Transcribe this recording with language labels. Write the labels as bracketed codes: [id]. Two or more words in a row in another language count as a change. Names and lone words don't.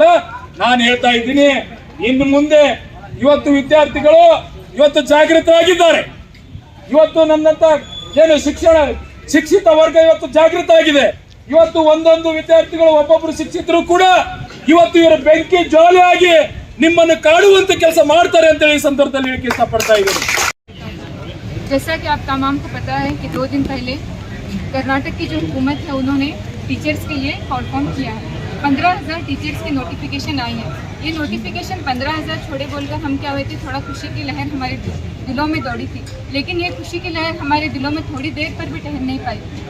[kn] ನಾನು ಹೇಳ್ತಾ ಇದ್ದೀನಿ, ಇನ್ನು ಮುಂದೆ ಇವತ್ತು ವಿದ್ಯಾರ್ಥಿಗಳು ಇವತ್ತು ಜಾಗೃತರಾಗಿದ್ದಾರೆ. ಇವತ್ತು ನನ್ನಂತ ಏನು ಶಿಕ್ಷಿತ ವರ್ಗ ಇವತ್ತು ಜಾಗೃತ ಆಗಿದೆ. ಇವತ್ತು ಒಂದೊಂದು ವಿದ್ಯಾರ್ಥಿಗಳು ಒಬ್ಬೊಬ್ರು ಶಿಕ್ಷಿತರು ಕೂಡ ಇವತ್ತು ಇವರು ಬೆಂಕಿ ಜ್ವಾಲೆ ಆಗಿ ನಿಮ್ಮನ್ನು ಕಾಡುವಂತ ಕೆಲಸ ಮಾಡ್ತಾರೆ ಅಂತ ಈ ಸಂದರ್ಭದಲ್ಲಿ ಹೇಳಕ್ಕೆ ಇಷ್ಟಪಡ್ತಾ ಇದ್ದೀನಿ. [hi] जैसा कि आप तमाम को पता है कि 2 दिन पहले कर्नाटक की जो हुकूमत है उन्होंने टीचर्स के लिए [en] call form [hi] किया है। 15,000 टीचर्स की नोटिफिकेशन आई है। ये नोटिफिकेशन 15,000 छोड़े बोलकर हम क्या हुए थे, थोड़ा खुशी की लहर हमारे दिलों में दौड़ी थी, लेकिन ये खुशी की लहर हमारे दिलों में थोड़ी देर पर भी ठहर नहीं पाई।